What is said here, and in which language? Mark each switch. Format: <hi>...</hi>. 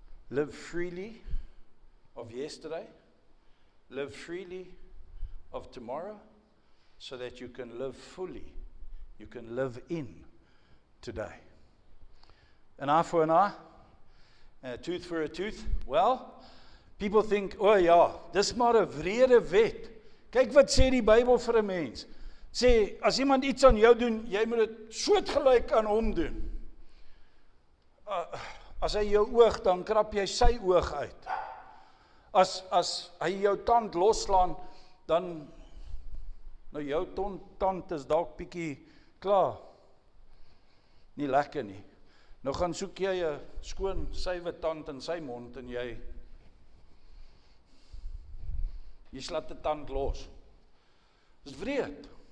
<en>Live freely of yesterday. Live freely of tomorrow so that you can live fully. You can live in today. An eye for an eye, and a tooth for a tooth. Well, people think, oh</en> <af>ja, dis maar 'n wrede wet. Kyk wat sê die Bybel vir 'n mens. Sê, as iemand iets aan jou doen, jy moet dit soortgelyk aan hom doen. As hy jou oog, dan krap jy sy oog uit. As hy jou tand loslaan, dan nou jou tand is dalk bietjie klaar. Nie lekker nie. Nou gaan soek jy 'n skoon suiwe tand in sy mond en jy slaat 'n tand los. Dis wreed.</af>